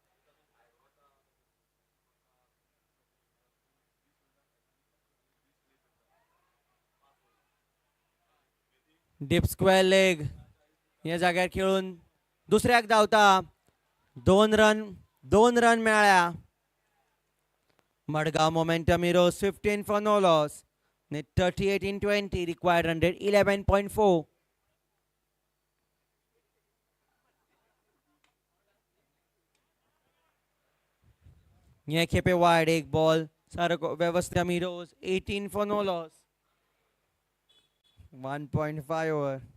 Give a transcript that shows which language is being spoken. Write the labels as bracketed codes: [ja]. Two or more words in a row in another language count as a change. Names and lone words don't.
[kok] डीप स्क्वेअर लेग या जाग्यार खेळून दुसऱ्याक धांवता. 2 रन मेळ्ळ्या. मडगांव मोमेंटम हिरोज 15 [en] for no loss. 38 in 20. required run rate 11.4. [kok] हे खेपे वायड. एक बॉल सारको व्यवस्थित. हिरोज 18 [en] for no loss. [kok] 1.5 ओव्हर.